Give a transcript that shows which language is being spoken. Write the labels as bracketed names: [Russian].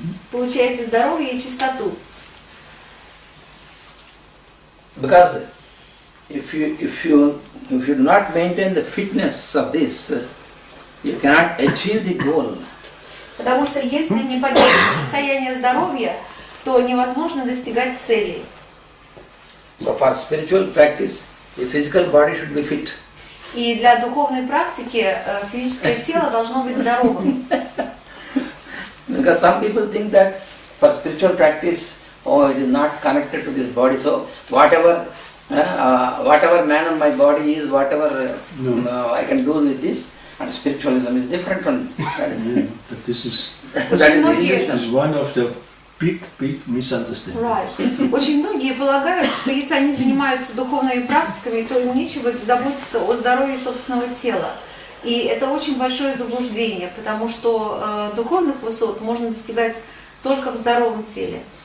[Russian] Получаете здоровье и чистоту. [English] Because if you do not maintain the fitness of this, you cannot achieve the goal. [Russian] Потому что если не поддерживать состояние здоровья, то невозможно достигать целей. [English] So for spiritual practice, the physical body should be fit. [Russian] И для духовной практики физическое тело должно быть здоровым. [English] Because some people think that for spiritual practice, it is not connected to this body. So whatever man on my body is, whatever I can do with this, and spiritualism is different from that. But this is Illusion. one of the big misunderstandings. Right. [Russian] Очень многие полагают, что если они занимаются духовными практиками, то им нечего заботиться о здоровье собственного тела. И это очень большое заблуждение, потому что духовных высот можно достигать только в здоровом теле.